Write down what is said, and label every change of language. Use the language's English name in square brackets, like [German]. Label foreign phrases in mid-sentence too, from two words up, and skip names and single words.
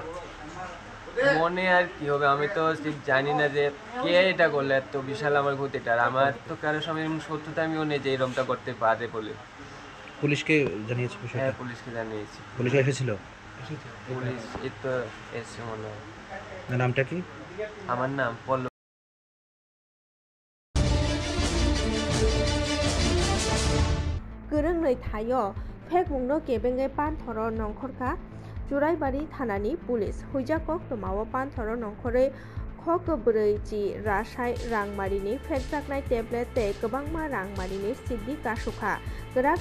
[Bangla] মনে আর কি হবে, আমি তো ঠিক জানি না যে কে এটা করলে এত বিশাল আমার ক্ষতিটা। আর আমার তো কারোর সঙ্গে এরকম শত্রুতা আমিও নেই যে এরকমটা করতে পারে বলে। পুলিশকে জানিয়েছে বিষয়টা? হ্যাঁ, পুলিশকে জানিয়েছি। পুলিশ এসেছিল? পুলিশ এই তো এসছে মনে হয়। নামটা কি? আমার নাম পল্লব। [Bodo] गोरों थायो फेक मुंनो केबेंगे पानथरो नंखरखा जुराइबारि थानानि पुलिस हुइजाकक तमाव पानथरो नंखरै खक ब्रैजि रासाय रांमारिनि फेक जाकनाय टेब्लेट ते गोबांमा रांमारिनि सिद्धि कासुखा गोराक